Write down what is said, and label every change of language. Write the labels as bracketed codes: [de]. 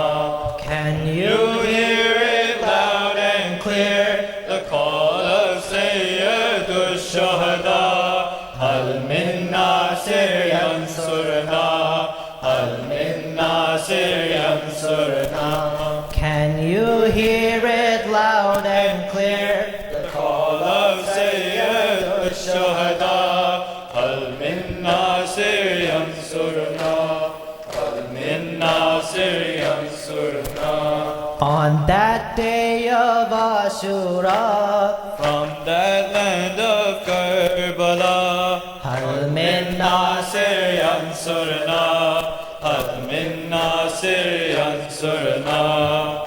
[en] Can you hear it loud and clear? The call of Sayyid al-Shuhada. [ar] هل من ناصر ينصرنا هل من ناصر ينصرنا. [en] Can you hear it loud and clear? The call of Sayyid al-Shuhada. [ar] هل من ناصر ينصرنا هل من ناصر ينصرنا. [en] On that day of Ashura, from that land of Karbala, [ar] هل من ناصر ينصرنا [en] هل من ناصر ينصرنا.